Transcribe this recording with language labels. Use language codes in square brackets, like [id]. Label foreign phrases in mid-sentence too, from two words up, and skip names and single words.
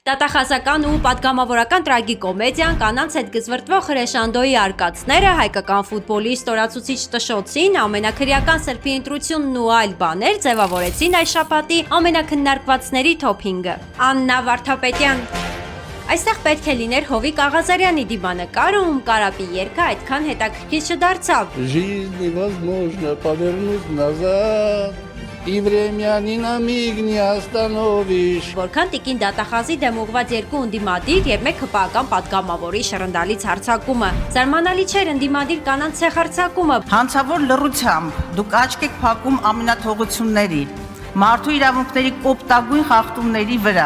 [hy] Տատախազական ու պատգամավորական տրագիկոմեդիան կանանց հետ գզվրտվող հրեշանդոյի արկածները, հայկական ֆուտբոլի ստորացուցիչ տշոցին, ամենաքրեական սրբի ընտրությունն ու այլ բաներ ձևավորեցին այս շաբաթի ամենաքննարկվածների թոփինգը։ Աննա Վարդապետյան։ Այստեղ պետք է լիներ Հովիկ Աղազարյանի դիմանկարը, ում Կարապի երգը այդքան հետաքրքիր չդարձավ։ [ru] Жизнь невозможно повернуть назад. И время ни на миг не остановишь. [hy] Որքան տիկին դատախազի դեմ ուղված երկու ընդդիմադիր եւ մեկ հպական պատգամավորի շռնդալից հարձակումը։ Զարմանալի չէր ընդդիմադիր կանանց ցեխարձակումը։ Հանցավոր լռությամբ դուք աչք եք փակում ամենաթողությունների, մարդու իրավունքների կոպտագույն խախտումների վրա։